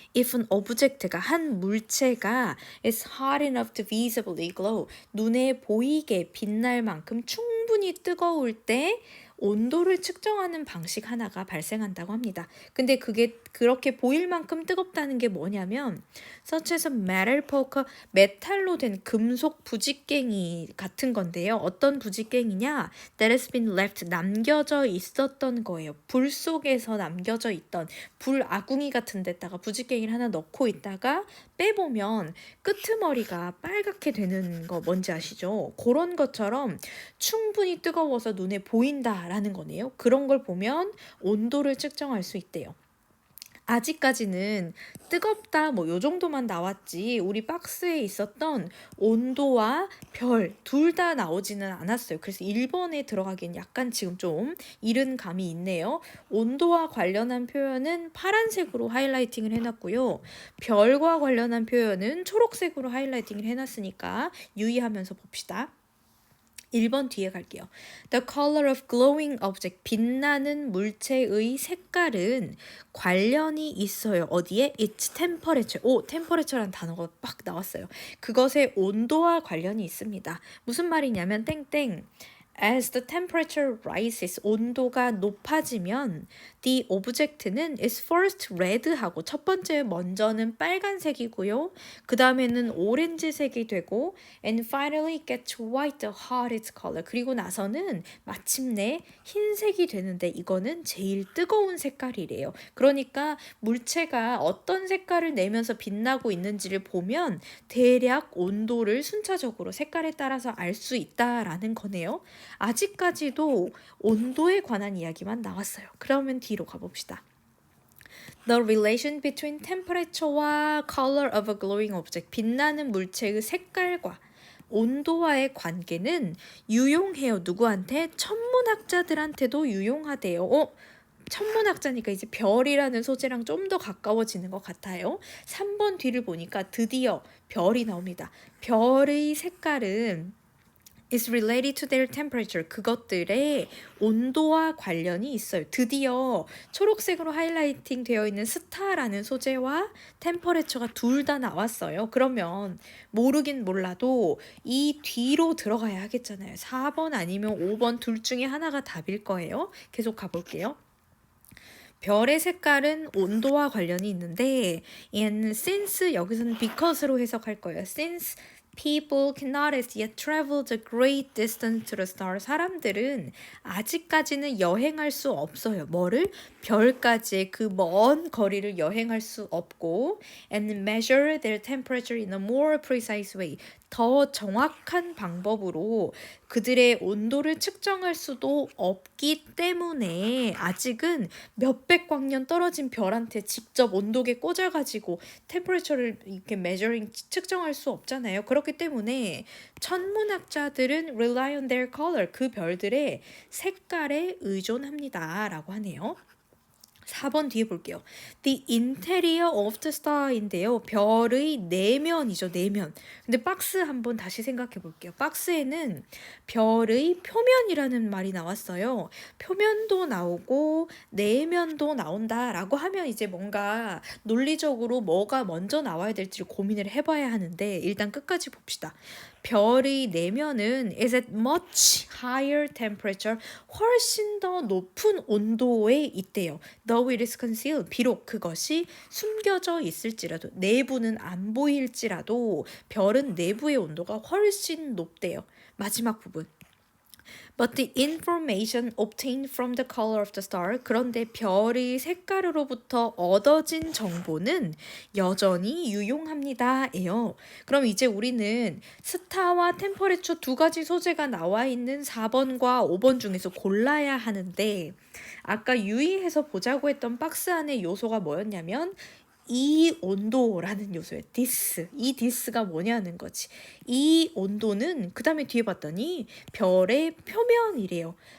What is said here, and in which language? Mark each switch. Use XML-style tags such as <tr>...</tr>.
<ko>If an object 가 한 물체가 is hot enough to visibly glow, 눈에 보이게 빛날 만큼 충분히 뜨거울 때 온도를 측정하는 방식 하나가 발생한다고 합니다. 근데 그게 그렇게 보일 만큼 뜨겁다는 게 뭐냐면 such as a metal poker, 메탈로 된 금속 부직갱이 같은 건데요. 어떤 부직갱이냐?</ko> <en>That has been left, 남겨져 있었던 거예요.</en> <ko>불 속에서 남겨져 있던 불 아궁이 같은 데다가 부직갱이를 하나 넣고 있다가 빼보면 끄트머리가 빨갛게 되는 거 뭔지 아시죠? 그런 것처럼 충분히 뜨거워서 눈에 보인다라는 거네요. 그런 걸 보면 온도를 측정할 수 있대요. 아직까지는 뜨겁다 뭐 요 정도만 나왔지 우리 박스에 있었던 온도와 별 둘 다 나오지는 않았어요. 그래서 1번에 들어가기엔 약간 지금 좀 이른 감이 있네요. 온도와 관련한 표현은 파란색으로 하이라이팅을 해놨고요. 별과 관련한 표현은 초록색으로 하이라이팅을 해놨으니까 유의하면서 봅시다. 1번 뒤에 갈게요. The color of glowing object, 빛나는 물체의 색깔은 관련이 있어요.</ko> <en>어디에? Its temperature.</en> <ko>temperature란 단어가 막 나왔어요. 그것의 온도와 관련이 있습니다. 무슨 말이냐면 땡땡.</ko> <en>As the temperature rises, 온도가 높아지면 the object는 is first red 하고 첫 번째 먼저는 빨간색이고요. 그 다음에는 오렌지색이 되고 and finally gets white, the hottest color.</en> <ko>그리고 나서는 마침내 흰색이 되는데 이거는 제일 뜨거운 색깔이래요. 그러니까 물체가 어떤 색깔을 내면서 빛나고 있는지를 보면 대략 온도를 순차적으로 색깔에 따라서 알 수 있다라는 거네요. 아직까지도 온도에 관한 이야기만 나왔어요. 그러면 뒤로 가봅시다.</ko> <en>The relation between temperature와 color of a glowing object, 빛나는 물체의 색깔과 온도와의 관계는 유용해요.</en> <ko>누구한테? 천문학자들한테도 유용하대요. 천문학자니까 이제 별이라는 소재랑 좀 더 가까워지는 것 같아요. 3번 뒤를 보니까 드디어 별이 나옵니다.</ko> <en>별의 색깔은 is related to their temperature.</en> <ko>그것들의 온도와 관련이 있어요. 드디어 초록색으로 하이라이팅 되어 있는 스타라는 소재와 템퍼레처가 둘 다 나왔어요. 그러면 모르긴 몰라도 이 뒤로 들어가야 하겠잖아요. 4번 아니면 5번 둘 중에 하나가 답일 거예요. 계속 가볼게요. 별의 색깔은 온도와 관련이 있는데 and since 여기서는 because로 해석할 거예요.</ko> <en>Since people cannot as yet travel the great distance to the star.</en> <ko>사람들은 아직까지는 여행할 수 없어요. 뭐를?</ko> <en>별까지의 그 먼 거리를 여행할 수 없고 and measure their temperature in a more precise way.</en> <ko>더 정확한 방법으로 그들의 온도를 측정할 수도 없기 때문에 아직은 몇백 광년 떨어진 별한테 직접 온도계 꽂아가지고 템퍼레처를 이렇게 measuring 측정할 수 없잖아요. 그렇기 때문에 천문학자들은 rely on their color, 그 별들의 색깔에 의존합니다 라고 하네요. 4번 뒤에 볼게요.</ko> <en>The interior of the star인데요.</en> <ko>별의 내면이죠. 내면. 근데 박스 한번 다시 생각해 볼게요. 박스에는 별의 표면이라는 말이 나왔어요. 표면도 나오고 내면도 나온다라고 하면 이제 뭔가 논리적으로 뭐가 먼저 나와야 될지를 고민을 해봐야 하는데 일단 끝까지 봅시다. 별의 내면은 is at much higher temperature, 훨씬 더 높은 온도에 있대요. Though it is concealed, 비록 그것이 숨겨져 있을지라도, 내부는 안 보일지라도 별은 내부의 온도가 훨씬 높대요. 마지막 부분.</ko> <en>But the information obtained from the color of the star, 그런데 별의 색깔으로부터 얻어진 정보는 여전히 유용합니다예요.</en> <ko>그럼 이제 우리는 스타와 템퍼레처 두 가지 소재가 나와 있는 4번과 5번 중에서 골라야 하는데 아까 유의해서 보자고 했던 박스 안의 요소가 뭐였냐면 이 온도라는 요소예요.</ko> <en>this.</en> <ko>이 this가 뭐냐는 거지. 이 온도는 그 다음에 뒤에 봤더니 별의 표면이래요.</ko>